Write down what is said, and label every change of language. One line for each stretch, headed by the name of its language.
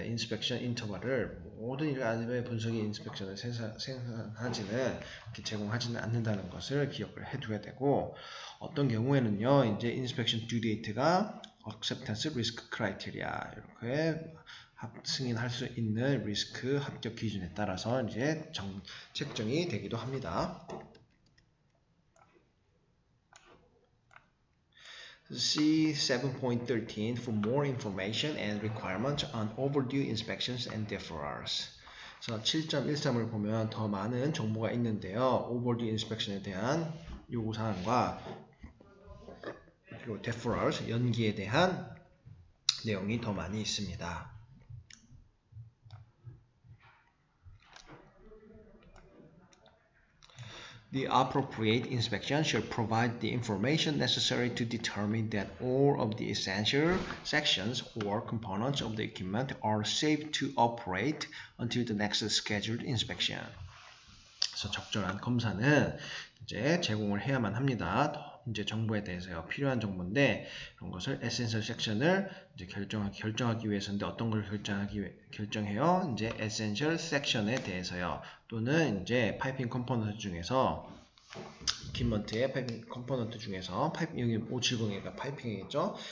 Korean: 인스펙션 인터벌을 모든 RBI 분석이 인스펙션을 생산하지는 이렇게 제공하지는 않는다는 것을 기억을 해둬야 되고 어떤 경우에는요 이제 인스펙션 듀 데이트가 acceptance risk criteria 이렇게 승인할 수 있는 리스크 합격 기준에 따라서 이제 책정이 되기도 합니다.
English: See 7.13 for more information and requirements on overdue inspections and deferrals.
Korean: 그래서 7.13을 보면 더 많은 정보가 있는데요. overdue inspection에 대한 요구사항과 그리고 deferrals, 연기에 대한 내용이 더 많이 있습니다.
English: The appropriate inspection should provide the information necessary to determine that all of the essential sections or components of the equipment are safe to operate until the next scheduled inspection.
Korean: 그래서 적절한 검사는 이제 제공을 해야만 합니다. 이제 정보에 대해서 필요한 정보인데 이런 것을 에센셜 섹션을 이제 결정하기 위해서인데 어떤 걸 결정해요? 이제 에센셜 섹션에 대해서요. 또는 이제 파이핑 컴포넌트 중에서 이퀴먼트의 파이핑 컴포넌트 중에서 여기 570이니까 파이핑이겠죠.